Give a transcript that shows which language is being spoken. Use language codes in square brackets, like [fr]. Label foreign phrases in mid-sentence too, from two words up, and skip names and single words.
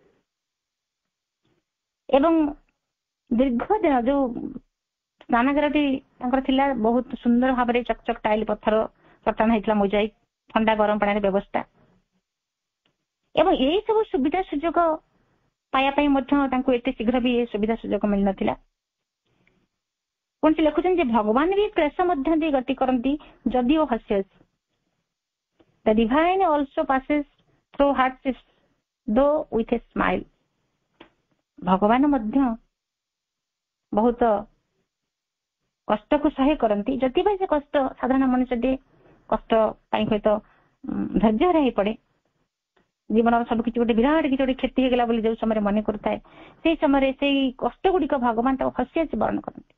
[or] ଏବଂ ଦୀର୍ଘ ଦିନ ଯୋଉ ସ୍ନାନାଗାରଟି ତାଙ୍କର ଥିଲା, ବହୁତ ସୁନ୍ଦର ଭାବରେ ଚକଚକ ଟାଇଲ ପଥର ଚଟାଣ ହେଇଥିଲା, ମୋଜାଇକ, ଥଣ୍ଡା ଗରମ ପାଣିର ବ୍ୟବସ୍ଥା। ଏବଂ ଏଇ ସବୁ ସୁବିଧା ସୁଯୋଗ ପାଇବା ପାଇଁ ମଧ୍ୟ ତାଙ୍କୁ ଏତେ ଶୀଘ୍ର ବି ଏ ସୁବିଧା ସୁଯୋଗ ମିଳିନଥିଲା। ପୁଣି ସେ ଲେଖୁଛନ୍ତି ଯେ ଭଗବାନ ବି କ୍ଲେଶ ମଧ୍ୟ ଦେଇ ଗତି କରନ୍ତି ଯଦିଓ ହସ୍ୟସ୍, [en] the divine also passes through hardships though with a smile। [or] ଭଗବାନ ମଧ୍ୟ ବହୁତ କଷ୍ଟକୁ ସହ୍ୟ କରନ୍ତି, ଯଦି ବା ସେ କଷ୍ଟ ସାଧାରଣ ମଣିଷଟିଏ କଷ୍ଟ ପାଇଁ ହୁଏତ ଧୈର୍ଯ୍ୟ ହେଇ ପଡେ, ଜୀବନର ସବୁ କିଛି ଗୋଟେ ବିରାଟ କିଛି ଗୋଟେ କ୍ଷତି ହେଇଗଲା ବୋଲି ଯୋଉ ସମୟରେ ମନେ କରୁଥାଏ, ସେଇ ସମୟରେ ସେଇ କଷ୍ଟ ଗୁଡିକ ଭଗବାନ ତାକୁ ହସି ହସି ବର୍ଣ୍ଣନ କରନ୍ତି।